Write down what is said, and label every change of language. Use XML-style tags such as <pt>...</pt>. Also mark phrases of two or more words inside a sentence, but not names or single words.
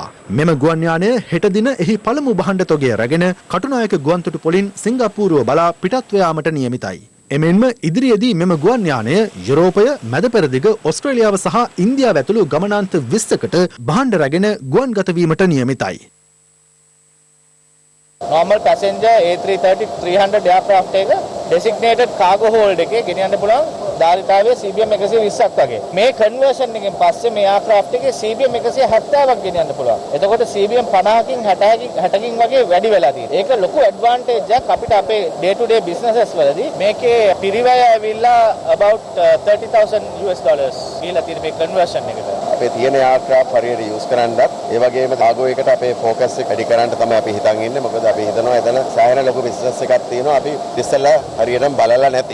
<si>මෙම ගුවන් යානය හෙට දින එහි පළමු භාණ්ඩ තොගය රැගෙන කටුනායක ගුවන්තොටු පොලින් සිංගප්පූරුව බලා පිටත්ව යාමට නියමිතයි. එමෙන්ම ඉදිරියේදී මෙම ගුවන් යානය යුරෝපය, මැද පෙරදිග, ඕස්ට්‍රේලියාව සහ ඉන්දියාව ඇතුළු ගමනාන්ත 20කට භාණ්ඩ රැගෙන ගුවන්ගත වීමට නියමිතයි.</si> <en>normal passenger A330-300 aircraft</en> <si>එක</si> <en>designated cargo hold</en> <si>එකේ ගෙනියන්න පුළුවන් ධාරිතාවය CBM 120ක් වගේ. මේ conversion එකෙන් පස්සේ මේ aircraft එකේ CBM 170ක් ගෙනියන්න පුළුවන්. එතකොට CBM 50කින් 60කින් වගේ වැඩි වෙලා තියෙනවා. ඒක ලොකු advantage එකක් අපිට අපේ</si> <en>day to day businesses</en> <si>වලදී. මේකේ පිරිවැය ඇවිල්ලා about $30,000 ගිහලා තියෙන මේ conversion එකට. අපේ තියෙන aircraft හරියට use කරන්නත් ඒ වගේම cargo එකට අපේ focus එක වැඩි කරන්න තමයි අපි හිතන් ඉන්නේ. මොකද අපි හිතනවා එතන සෑහෙන ලොකු business එකක් තියෙනවා. අපි ඉස්සෙල්ලා හරියටම බලලා නැති.</si>